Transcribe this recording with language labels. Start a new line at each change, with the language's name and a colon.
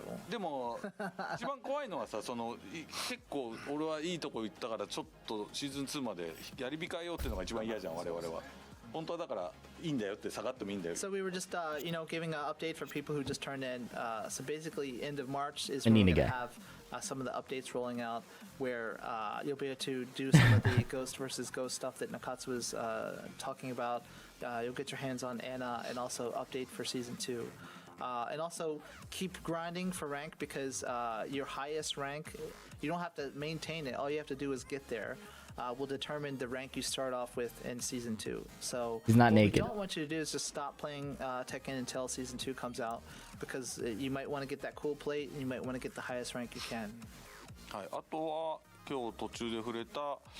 Japanese: でも一番怖いのはさ、その結構俺はいいとこ行ったからちょっとシーズン2までやり控えようっていうのが一番嫌じゃん我々は。本当はだからいいんだよって下がってもいいんだよ。
English: So we were just giving an update for people who just turned in. So basically end of March is when we're going to have some of the updates rolling out where you'll be able to do some of the Ghost versus Ghost stuff that Nakatsu was talking about. You'll get your hands on Anna and also update for Season 2. And also keep grinding for rank because your highest rank, you don't have to maintain it. All you have to do is get there. Will determine the rank you start off with in Season 2. So he's not what naked. we don't want you to do is just stop playing Tekken until Season 2 comes out because you might want to get that cool plate and you might want to get the highest rank you can.
Japanese: はい。あとは今日途中で触れた